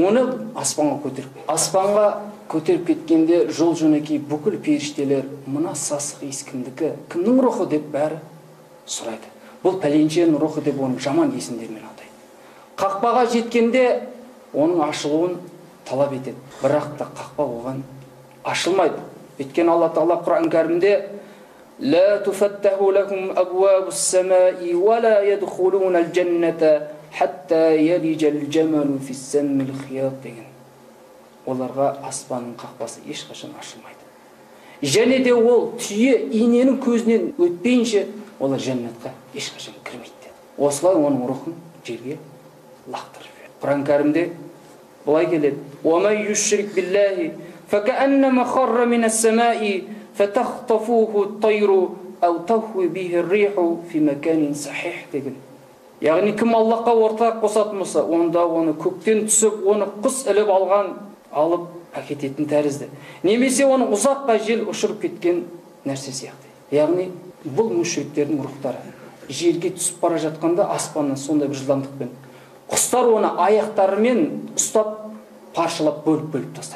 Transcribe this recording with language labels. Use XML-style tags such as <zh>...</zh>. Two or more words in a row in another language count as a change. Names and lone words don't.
<kk>Оны аспанға көтеріп кеткенде жол жөнекей бүкіл періштелер "Мына сасық иіс кімдікі? Кімнің рухы?" деп бәрі сұрайды. Бұл пәленшенің рухы деп оның жаман есімдермен атайды. Қақпаға жеткенде оның ашылуын талап етеді. Бірақ та қақпа оған ашылмайды. Өйткені Алла Тағала Құран кәрімде</kk> <ar>"لا تفتح لهم أبواب السماء ولا يدخلون الجنة حتى يلج الجمل في سم الخياط"</ar> <kk>деген. Оларға аспанның қақпасы ешқашан ашылмайды. Және де ол түйе иненің көзінен өтпейінше олар жәннатқа ешқашан кірмейді. Осылай оның рухын жерге лақтырып жібереді. Құран кәрімде былай келеді:</kk> <ar>"ومن يشرك بالله فكأنما خر من السماء فتخطفه الطير أو تهوي به الريح في مكان سحيق" деген.</ar> <kk>Яғни кім Аллахқа ортақ қосатын болса, онда оны көктен түсіп, оны құс іліп алып әкететін тәрізді. Немесе оны ұзаққа жел ұшырып кеткен нәрсе сияқты. Яғни бұл мүшриктердің рухтары. Жерге түсіп бара жатқанда аспаннан сондай бір жылдамдықпен құстар оны аяқтарымен ұстап, паршалап, бөліп тастайды.</kk>